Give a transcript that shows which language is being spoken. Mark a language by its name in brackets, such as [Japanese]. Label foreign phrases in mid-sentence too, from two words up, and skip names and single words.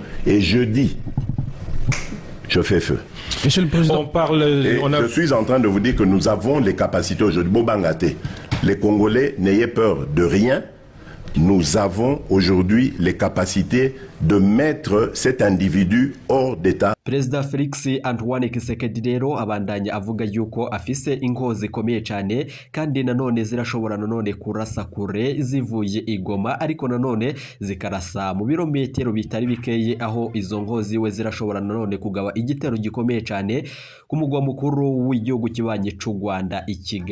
[French] Et jeudi, je fais feu. Monsieur le Président, je suis en train de vous dire que nous avons les capacités aujourd'hui. Bobangate, les Congolais, n'ayez peur de rien. Nous avons aujourd'hui les capacités de mettre cet individu hors d'état. [Rundi] Perezida Felix Antoine Tshisekedi rero abandanya avuga yuko afise ingo zikomeye cyane kandi nanone zirashobora nanone kurasa kure zivuye igoma ariko nanone zikarasa mu birometero bitari bikeye aho izo ngozi we zirashobora nanone kugaba igitero gikomeye cyane ku mugwa mukuru w'igihugu kibanye cy'u Rwanda ikiga.